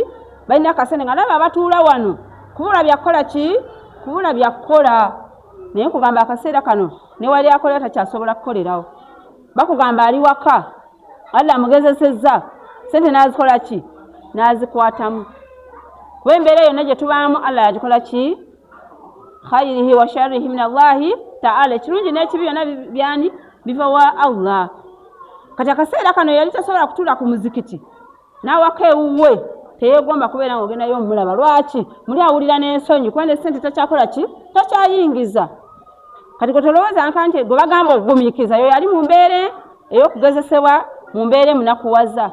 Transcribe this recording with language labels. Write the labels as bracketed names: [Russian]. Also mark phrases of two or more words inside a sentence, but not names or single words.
[Ganda] Balina akasente nga nabo abatuula wano kubula byakukola ki? Kubula byakukola. Naye nkugamba akaseera kano ne wali akolera takyasobola kukolerawo. Bakugamba ali waka Allah amugezesezza sente n'azikola ki? N'azikwatamu. Kuba embeera yonna gye tubaamu Allah yagikola ki? [Arabic] خيره وشره من الله تعالى. [Ganda] Ekirungi n'ekibi byonna byani? Biva wa Allah. Kati akaseera kano yali tasobola kutuula ku muzikiti n'awaka ewuwe teyeegomba kubeera ng'ogendayo omulaba. Lwaki? Muli awulira n'ensonyi kuba ne ssente takyakola ki? Takyayingiza. Kati gwe tolowooza nti gwe bagamba okugumiikiriza yo yali mu mbeera ey'okugezesebwa mu mbeera emunakuwaza.